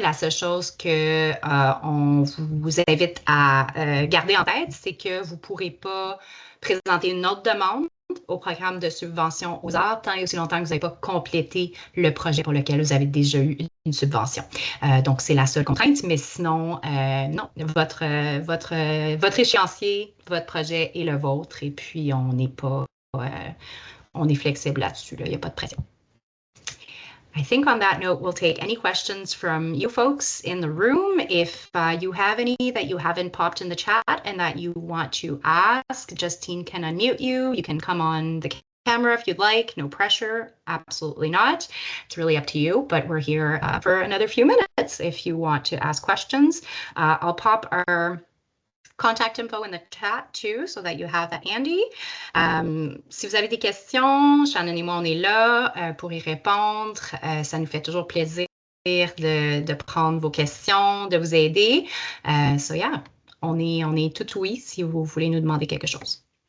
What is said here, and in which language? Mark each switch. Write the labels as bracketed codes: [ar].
[fr] La seule chose qu'on vous invite à garder en tête, c'est que vous ne pourrez pas présenter une autre demande au programme de subvention aux arts tant et aussi longtemps que vous n'avez pas complété le projet pour lequel vous avez déjà eu une subvention. Donc, c'est la seule contrainte, mais sinon, non, votre échéancier, votre projet est le vôtre et puis on n'est pas, on est flexible là-dessus, il n'y a pas de pression. [en] I think on that note, we'll take any questions from you folks in the room. If you have any that you haven't popped in the chat and that you want to ask, Justine can unmute you. You can come on the camera if you'd like. No pressure. Absolutely not. It's really up to you, but we're here for another few minutes if you want to ask questions. I'll pop our contact info in the chat too, so that you have that handy. [fr] Si vous avez des questions, Shannon et moi, on est là pour y répondre. Ça nous fait toujours plaisir de prendre vos questions, de vous aider. [en] So yeah, [fr] on est tout oui si vous voulez nous demander quelque chose.